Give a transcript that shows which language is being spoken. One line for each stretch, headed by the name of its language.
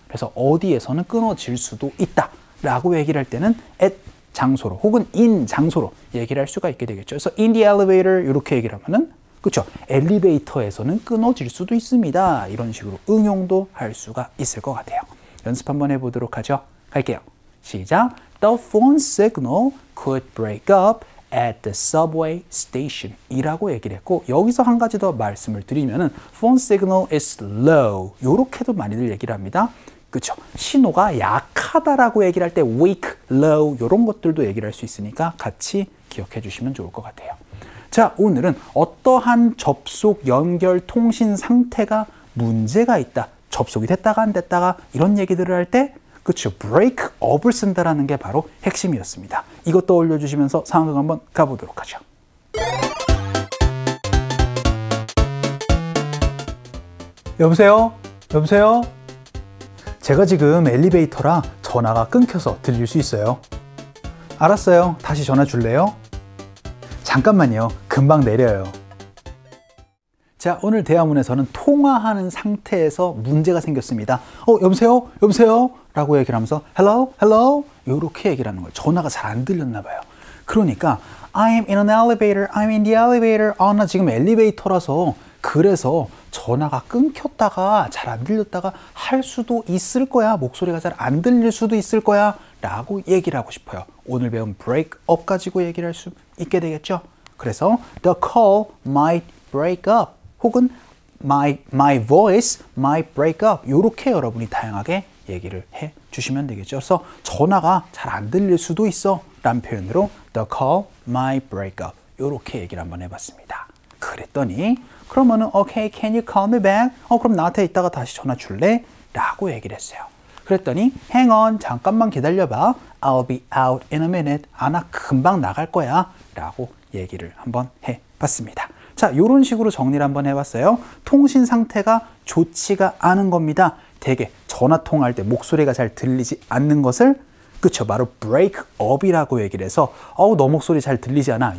Korean: 그래서 어디에서는 끊어질 수도 있다 라고 얘기를 할 때는 at 장소로 혹은 in 장소로 얘기를 할 수가 있게 되겠죠. 그래서
English: in the elevator
Korean: 이렇게 얘기를 하면은 그쵸, 엘리베이터에서는 끊어질 수도 있습니다. 이런 식으로 응용도 할 수가 있을 것 같아요. 연습 한번 해보도록 하죠. 갈게요. 시작.
English: The phone signal could break up at the subway station
Korean: 이라고 얘기를 했고, 여기서 한 가지 더 말씀을 드리면은
English: phone signal is low
Korean: 요렇게도 많이들 얘기를 합니다. 그쵸? 신호가 약하다라고 얘기를 할 때 weak, low 이런 것들도 얘기를 할 수 있으니까 같이 기억해 주시면 좋을 것 같아요. 자, 오늘은 어떠한 접속, 연결, 통신 상태가 문제가 있다, 접속이 됐다가 안 됐다가 이런 얘기들을 할 때 그쵸, break up을 쓴다라는 게 바로 핵심이었습니다. 이것도 올려주시면서 상황극 한번 가보도록 하죠. 여보세요? 여보세요? 제가 지금 엘리베이터라 전화가 끊겨서 들릴 수 있어요. 알았어요. 다시 전화 줄래요? 잠깐만요. 금방 내려요. 자, 오늘 대화문에서는 통화하는 상태에서 문제가 생겼습니다. 여보세요? 여보세요? 라고 얘기를 하면서 hello?
English: hello?
Korean: 이렇게 얘기를 하는 거예요. 전화가 잘 안 들렸나 봐요.
English: 그러니까 I'm in an elevator. I'm in the elevator.
Korean: 나 지금 엘리베이터라서 그래서 전화가 끊겼다가 잘 안 들렸다가 할 수도 있을 거야. 목소리가 잘 안 들릴 수도 있을 거야. 라고 얘기를 하고 싶어요. 오늘 배운 break up 가지고 얘기를 할 수 있게 되겠죠. 그래서
English: the call might break up
Korean: 혹은
English: my voice might break up
Korean: 이렇게 여러분이 다양하게 얘기를 해 주시면 되겠죠. 그래서 전화가 잘 안 들릴 수도 있어 라는 표현으로
English: the call might break up
Korean: 이렇게 얘기를 한번 해봤습니다. 그랬더니 그러면은
English: okay, can you call me back?
Korean: 그럼 나한테 이따가 다시 전화 줄래? 라고 얘기를 했어요. 그랬더니
English: hang on,
Korean: 잠깐만 기다려봐.
English: I'll be out in a minute.
Korean: 나 금방 나갈 거야. 라고 얘기를 한번 해봤습니다. 자, 이런 식으로 정리를 한번 해봤어요. 통신 상태가 좋지가 않은 겁니다. 되게 전화 통화할 때 목소리가 잘 들리지 않는 것을 그쵸, 바로 break up이라고 얘기를 해서 너 목소리 잘 들리지 않아.